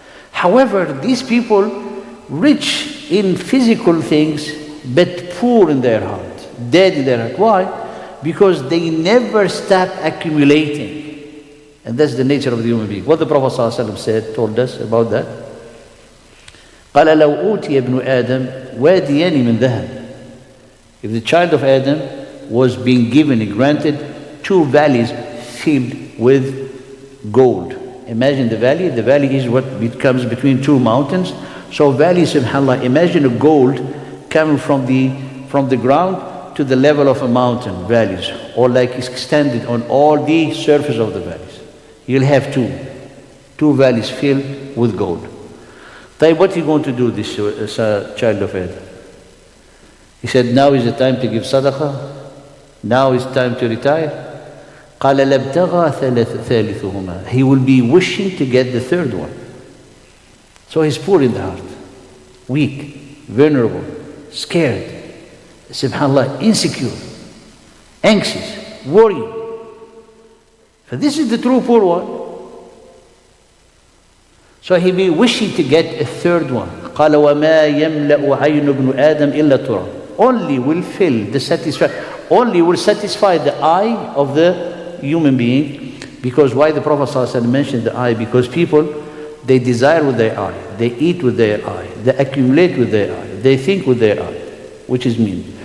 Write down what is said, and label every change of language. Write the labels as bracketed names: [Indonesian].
[English] However, these people, rich in physical things, but poor in their heart, dead in their heart. Why? Because they never stop accumulating. And that's the nature of the human being. What the Prophet ﷺ told us about that. [Arabic] قال لو أوتي ابن آدم واديان من ذهب. [English] If the child of Adam was being given and granted 2 valleys filled with gold. Imagine the valley. The valley is what comes between 2 mountains. So valley, subhanAllah, imagine a gold coming from the ground to the level of a mountain, valleys, or like extended on all the surface of the valleys. You'll have 2 valleys filled with gold. What are you going to do, this child of Adam? He said, now is the time to give sadaqah. Now is time to retire. [Arabic] قال لابتغى ثالثهما. [English] He will be wishing to get the 3rd one. So he's poor in the heart, weak, vulnerable, scared, subhanAllah, insecure, anxious, worried. So this is the true poor one. So he'll be wishing to get a 3rd one. [Arabic] قال وما يملأ عين ابن آدم إلا تراب. [English] Only will fill the satisfaction, only will satisfy the eye of the human being. Because why the Prophet ﷺ mentioned the eye? Because people, they desire with their eye, they eat with their eye, they accumulate with their eye, they think with their eye, which is mean.